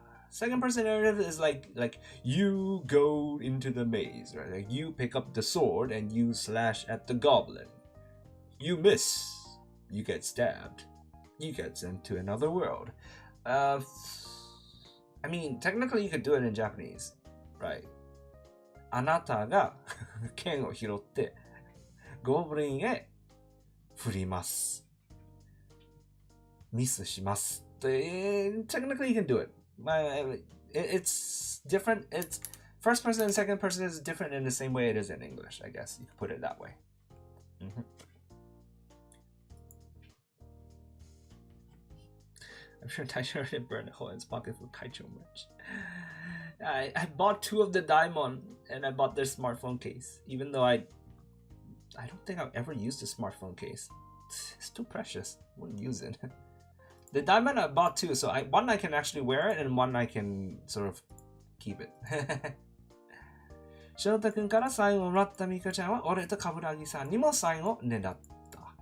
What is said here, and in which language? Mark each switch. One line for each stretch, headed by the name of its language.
English: Second-person narrative is like you go into the maze, right? Like you pick up the sword and you slash at the goblin. You miss. You get stabbed. You get sent to another world. I mean, technically you could do it in Japanese, right?
Japanese: あなたが剣を拾ってゴブリンへ振ります。ミスします。
English: Technically you can do it. It's different. It's first person and second person is different in the same way it is in English, I guess. You could put it that way. I'm sure Taicho already burned a hole in his pocket for Taicho merch. I bought 2 of the Daimon and I bought their smartphone case. Even though I don't think I've ever used a smartphone case. It's too precious. I wouldn't use it. The Daimon I bought 2, so one I can actually wear it and one I can sort of keep it.
Japanese: 翔太くんからサインをもらったミカちゃんは俺と冠城さんにもサインをねだった。